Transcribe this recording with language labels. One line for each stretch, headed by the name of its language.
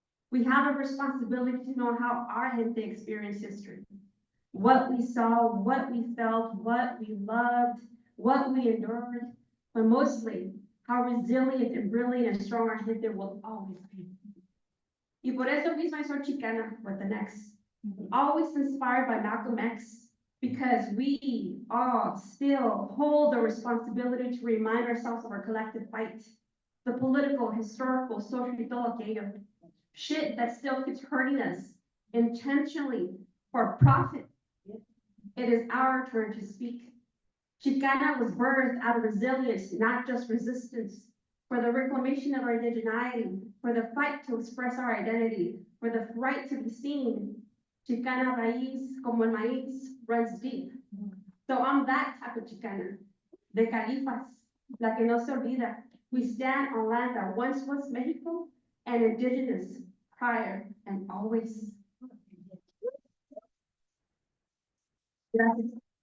English: We have a responsibility to know how our gente experienced history. What we saw, what we felt, what we loved, what we endured, but mostly how resilient and brilliant and strong our gente will always be.
Spanish: Y por eso misma soy chicana
English: with the next. Always inspired by Malcolm X, because we all still hold the responsibility to remind ourselves of our collective fight. The political, historical, social,
Spanish: y todo aquello.
English: Shit that still keeps hurting us intentionally for profit. It is our turn to speak. Chicana was birthed out of resilience, not just resistance, for the reclamation of our indigeneity, for the fight to express our identity, for the right to be seen.
Spanish: Chicana raíz, como el maíz,
English: runs deep. So I'm that type of Chicana,
Spanish: de Califas, la que no se olvida.
English: We stand on land that once was Mexico and indigenous prior and always.
Spanish: Gracias.